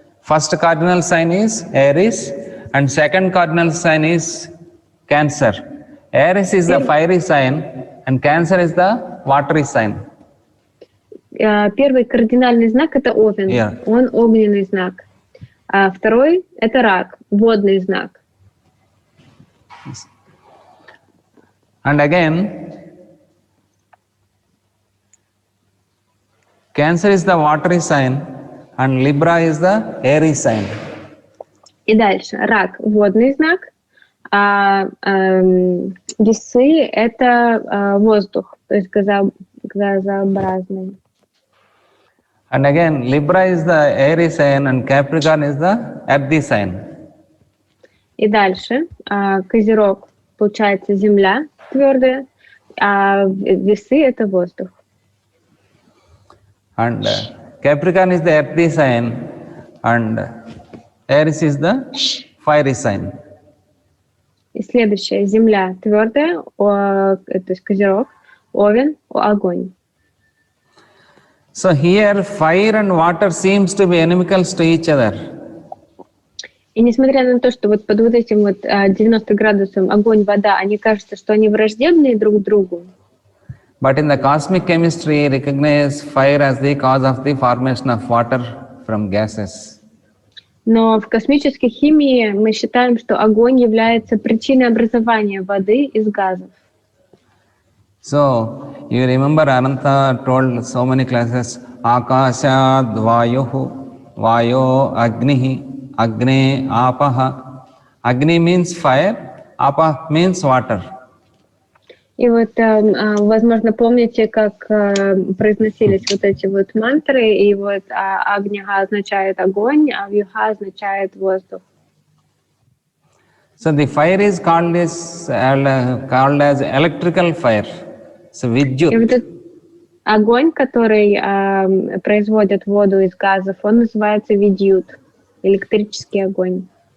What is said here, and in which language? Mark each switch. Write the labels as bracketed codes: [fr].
[en] First cardinal sign is Aries and second cardinal sign is Cancer. Aries is the fiery sign and Cancer is the watery sign. [ru] Первый кардинальный знак это Овен, он огненный знак. А второй это Рак, водный знак. [en] And again, Cancer is the watery sign and Libra is the airy sign. [ru] И дальше Рак водный знак, а Весы это воздух, то есть газообразный. [en] And again, Libra is the airy sign and Capricorn is the earthy sign. [ru] И дальше Козерог получается земля твердая, а Весы это воздух. [en] And Capricorn is the earthy sign and Aries is the fiery sign. [ru] И следующее земля твердая, то есть Козерог, Овен, огонь. [en] So here fire and water seems to be inimical to each other. [ru] И несмотря на то, что вот под вот этим вот 90 градусом огонь, вода, они кажутся, что они враждебные друг другу. [en] But in the cosmic chemistry, recognize fire as the cause of the formation of water from gases. [ru] Но в космической химии мы считаем, что огонь является причиной образования воды из газов. [en] So, you remember Ananta told so many classes, [sa] Akashad Vayuhu, Vayo Agnihi, Agne Apaha. [en] Agni means fire, Apa means water. [ru] И вот, возможно, помните, как произносились вот эти вот мантры, и вот Агняха означает огонь, а Вьюха означает воздух. [en] So the fire is called as electrical fire. So Vidyut. [ru] И вот этот огонь, который производит воду из газов, он называется видьют, электрический огонь.